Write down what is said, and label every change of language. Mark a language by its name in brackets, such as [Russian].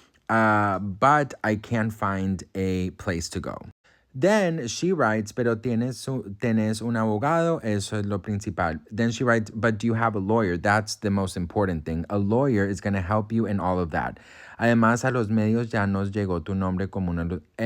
[English] But I can't find a place to go. Then she writes, [Spanish] pero tienes un abogado, eso es lo principal. [English] Then she writes, but do you have a lawyer? That's the most important thing. A lawyer is going to help you in all of that. [Spanish] Además, a los medios ya nos llegó tu nombre como una...